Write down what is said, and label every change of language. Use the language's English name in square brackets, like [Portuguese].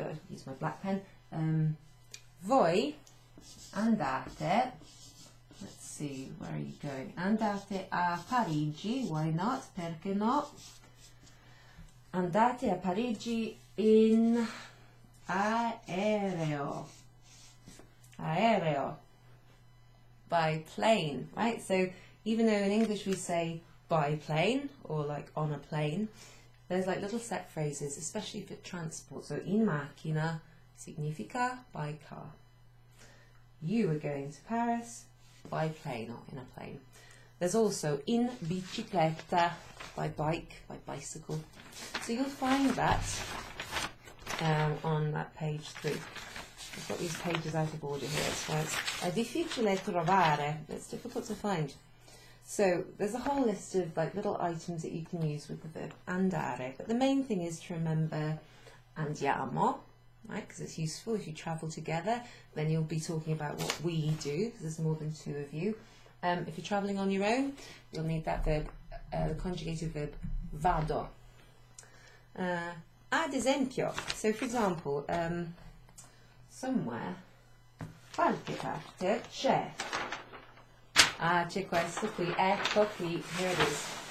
[English] Use my black pen. [Italian] Voi andate, [English] let's see, where are you going? [Italian] Andate a Parigi, [English] why not? [Italian] Perché no? Andate a Parigi in aereo. [English] Aereo. By plane, right? So even though in English we say by plane or like on a plane, there's like little set phrases, especially for transport. So [Italian] in macchina significa [English] by car. You are going to Paris by plane or in a plane. There's also [Italian] in bicicletta, [English] by bike, by bicycle. So you'll find that on that page 3. I've got these pages out of order here, so it's [Italian] difficile trovare. [English] It's difficult to find. So there's a whole list of like little items that you can use with the verb andare, but the main thing is to remember andiamo, right? Because it's useful if you travel together. Then you'll be talking about what we do, because there's more than 2 of you. If you're travelling on your own, you'll need that verb, the conjugated verb vado. [Italian] Ad esempio, [English] so for example, somewhere, [Italian] qualche parte c'è. Ah, c'è questo qui, ecco qui, [English] here it is.